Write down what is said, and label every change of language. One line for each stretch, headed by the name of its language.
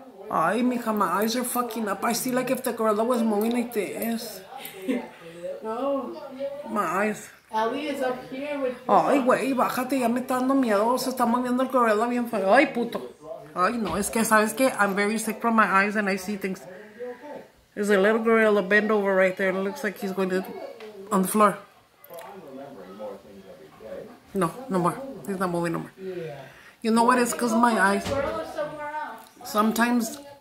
Spanish: Ay, mija,
English: my eyes are fucking up. I see like if the gorilla was moving like this. No. My eyes. Ellie is up here with...
Spanish: Ay, güey, bájate, ya me está dando miedo. Se está moviendo el gorilla bien feo. Ay, puto. Ay, no, es que, ¿sabes qué?
English: I'm very sick from my eyes and I see things. There's a little gorilla bent over right there. It looks like he's going to... on the floor. No, no more. He's not moving no more. You know what? It's because my eyes... Sometimes...